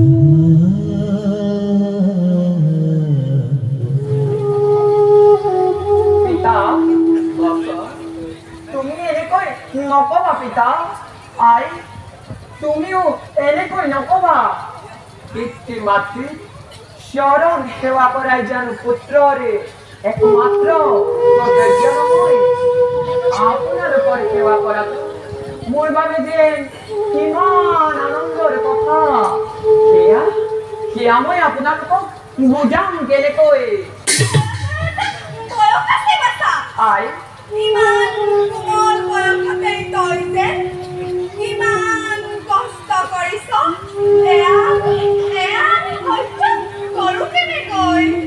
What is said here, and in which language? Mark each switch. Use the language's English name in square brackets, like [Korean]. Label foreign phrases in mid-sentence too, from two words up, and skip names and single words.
[Assamese] পিতা বাছা তুমি এনেকৈ নকবা পিতা আই তুমিও এনেকৈ নকবা পিতৃ মাতৃ চরণ সেবা করাই যেন পুত্ররে একমাত্র নয় আপনার উপরে সেবা করা মোর বাবে যে কিমান আনন্দের কথা সেয়া মই আপোনালোকক বুজাম কেনেকৈ আই ইমান কোমল বয়সতে তই যে ইমান কষ্ট কৰিছ এয়া কৰো কেনেকৈ